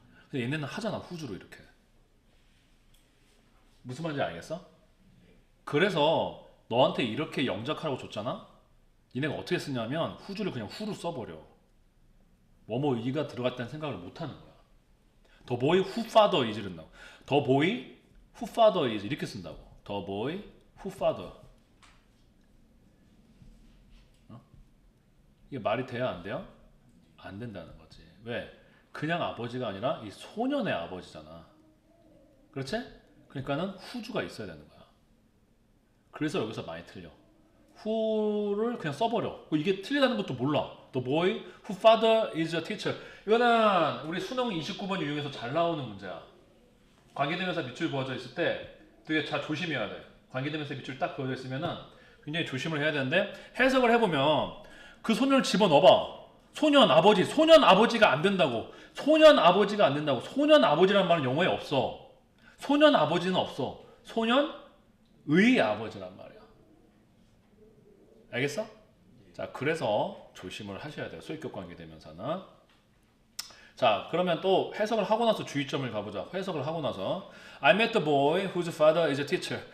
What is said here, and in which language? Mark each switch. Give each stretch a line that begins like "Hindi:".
Korean: 근데 얘네는 하잖아, 후주로 이렇게. 무슨 말인지 알겠어? 그래서 너한테 이렇게 영작하라고 줬잖아? 얘네가 어떻게 쓰냐면 후주를 그냥 후로 써버려. 뭐뭐 의가 들어갔다는 생각을 못하는 거야.
English: The boy who father is
Korean: 이런다고.
English: The boy who father is
Korean: 이렇게 쓴다고.
English: The boy who father.
Korean: 이게 말이 돼야 안 돼요? 안 된다는 거지. 왜? 그냥 아버지가 아니라 이 소년의 아버지잖아. 그렇지? 그러니까는 후주가 있어야 되는 거야. 그래서 여기서 많이 틀려. who를 그냥 써버려. 이게 틀리다는 것도 몰라.
English: The boy who father is a teacher.
Korean: 이거는 우리 수능 29번 유형에서 잘 나오는 문제야. 관계대명사 밑줄 그어져 있을 때 되게 잘 조심해야 돼. 관계대명사 밑줄 딱 그어져 있으면은 굉장히 조심을 해야 되는데, 해석을 해보면 그 소년을 집어넣어봐. 소년 아버지가 안 된다고. 소년 아버지가 안 된다고. 소년 아버지라는 말은 영어에 없어. 소년 아버지는 없어. 소년의 아버지란 말이야. 알겠어? 자, 그래서 조심을 하셔야 돼요. 소유격 관계대명사는. 자, 그러면 또 해석을 하고 나서 주의점을 가보자. 해석을 하고 나서
English: I met the boy whose father is a teacher.